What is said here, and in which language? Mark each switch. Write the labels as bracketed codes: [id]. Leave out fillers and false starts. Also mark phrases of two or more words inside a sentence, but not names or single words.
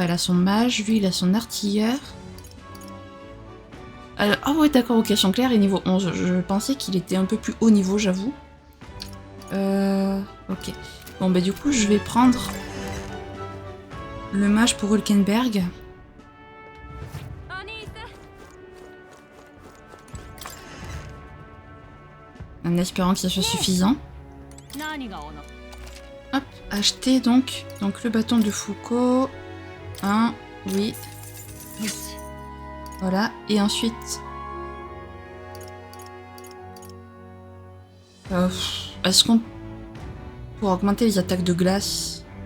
[fr] Elle a son mage, lui, il a son artilleur. Ah ouais, d'accord, ok, son clair est niveau 11. Je pensais qu'il était un peu plus haut niveau, j'avoue. Ok. Bon, bah du coup, je vais prendre le mage pour Hulkenberg. [ja] お兄さん [fr] En espérant que ça soit suffisant. 何がおの Hop, acheter donc le bâton de Foucault. Un, oui, [ja] よし [fr] voilà. Et ensuite... est-ce qu'on... Pour augmenter les attaques de glace...